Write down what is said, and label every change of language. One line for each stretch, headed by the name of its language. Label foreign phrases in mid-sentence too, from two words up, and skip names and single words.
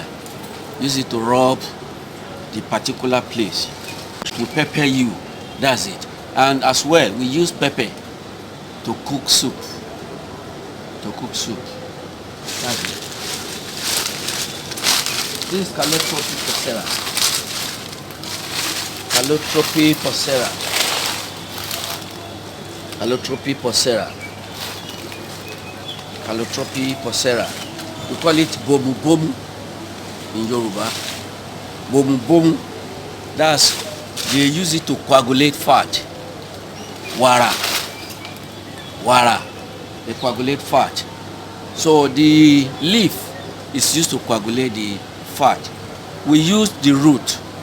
English: Use it to rub the particular place. We pepper you. That's it. And as well, we use pepper to cook soup. To cook soup. That's it. This is Calotropy procera. Calotropy procera. Calotropy procera. Calotropy procera. We call it
Yoruba: bomu bomu
English: in Yoruba.
Yoruba: Bomu bomu.
English: That's, they use it to coagulate fat.
Yoruba: Wara. Wara.
English: They coagulate fat. So the leaf is used to coagulate the fat. We use the root.